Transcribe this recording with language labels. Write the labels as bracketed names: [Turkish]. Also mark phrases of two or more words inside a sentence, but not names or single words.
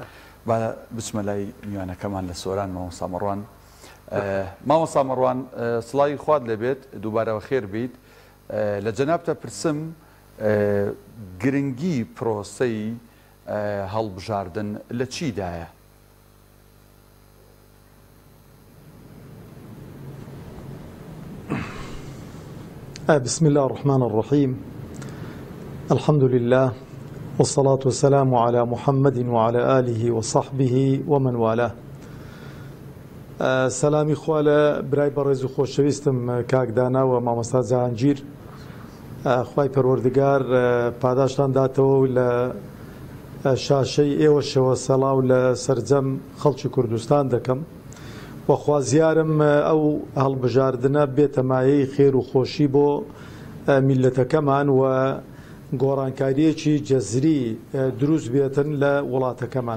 [Central Kurdish] با بچمە لای میوانەکەمان لە سۆران مامۆستا مەڕوان. مامۆستا مەڕوان سڵاوی خوات لێبێت دووبارەوە خێر بیت لە جەنابتە پرسم گرنگی پرۆسەی هەڵبژاردن لە چیدایە؟ [Arabic] بسم الله الرحمن الرحيم الحمد لله والصلاة والسلام على محمد وعلى آله وصحبه ومن والاه. [Central Kurdish] سلامی خوا لە برای بەڕێز و خۆشەویستم کاک دانا و مامۆستا جیهانگیر خوای پەروەردگار پاداشتان داتەوە و لە شاشەی ئێوەشەوە سەڵاو لە سەرجەم خەڵکی کوردستان دەکەم و خوازیارم ئەو هەڵبژاردنە بێتە مایەی خێر و خۆشی بۆ میلەتەکەمان و گۆڕانکاریەکی جەزری دروست بێتن لە وڵاتەکەمان.